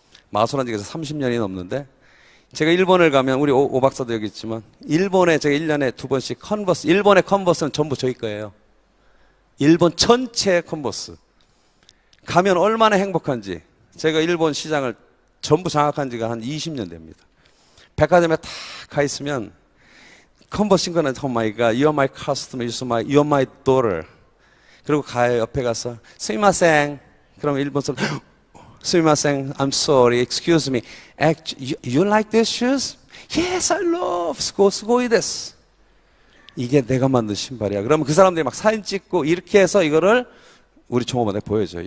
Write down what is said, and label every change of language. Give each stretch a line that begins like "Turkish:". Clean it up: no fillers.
Korean: 마술한 지가 30년이 넘는데 제가 일본을 가면 우리 오 박사도 여기 있지만 일본에 제가 1년에 2번씩 컨버스 일본의 컨버스는 전부 저희 거예요. 일본 전체 컨버스 가면 얼마나 행복한지 제가 일본 시장을 전부 장악한 지가 한 20년 됩니다. 백화점에 다 가 있으면 컨버스 신고는
English: Oh my God, you're my customer, you're my daughter.
Korean: 그리고 가요 옆에 가서
Japanese: 스미마셍.
Korean: 그럼 일본 사람 스미마셍,
English: I'm sorry, excuse me. You like these shoes? Yes, I love.
Japanese: 스고이 데스.
Korean: 이게 내가 만든 신발이야. 그러면 그 사람들이 막 사진 찍고 이렇게 해서 이거를 우리 종업원에 보여줘요.